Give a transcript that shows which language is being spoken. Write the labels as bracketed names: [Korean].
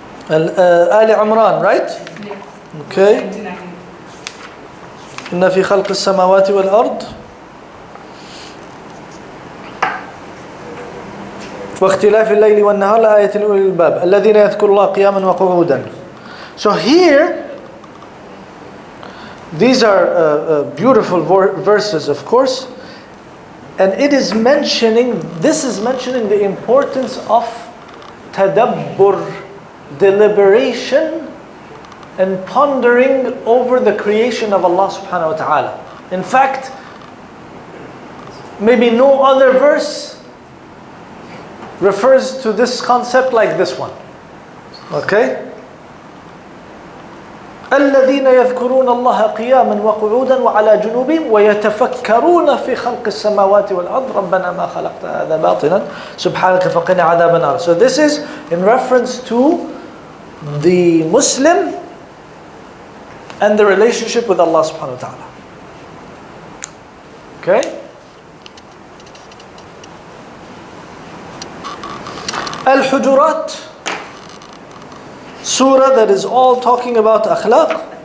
[English] آل عمران, right? Yeah. Okay. 99. [Arabic] إن في خلق السماوات والأرض واختلاف الليل والنهار لآية لأولي الألباب الذين يذكرون الله قياما وقعودا. [English] So here, these are beautiful verses, of course, and this is mentioning the importance of tadabbur, deliberation and pondering over the creation of Allah subhanahu wa ta'ala. In fact, maybe no other verse refers to this concept like this one. Okay? [Arabic] الذين يذكرون الله قياما وقعودا وعلى جنوبهم ويتفكرون في خلق السماوات والأرض ربنا ما خلقت هذا باطلا سبحانك فقنا عذاب النار. [English] So this is in reference to the Muslim and the relationship with Allah subhanahu wa ta'ala. Okay? Al-Hujurat, surah that is all talking about akhlaq.